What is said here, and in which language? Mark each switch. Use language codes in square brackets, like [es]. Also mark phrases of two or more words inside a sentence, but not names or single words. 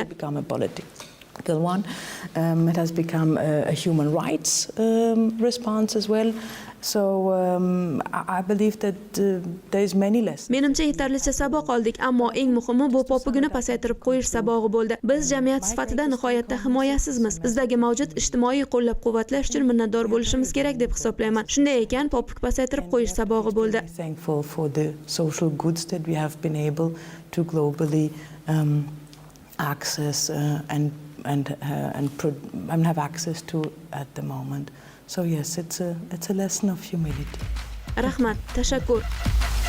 [en] become a political one. It has become a human rights response as well. So I believe that there is many lessons. [uz] Menimcha yetarlicha saboq oldik, ammo eng muhimi bu popugini pasaytirib qo'yish sabog'i bo'ldi. Biz jamiyat sifatida nihoyatda himoyasizmiz. Bizdagi mavjud ijtimoiy qo'llab-quvvatlash uchun minnatdor bo'lishimiz kerak deb hisoblayman. Shunday ekan, popuk pasaytirib qo'yish sabog'i bo'ldi. [en] Thankful for the social goods that we have been able to globally access and have access to at the moment. So yes, it's a lesson of humility. [uz] Rahmat, tashakkur.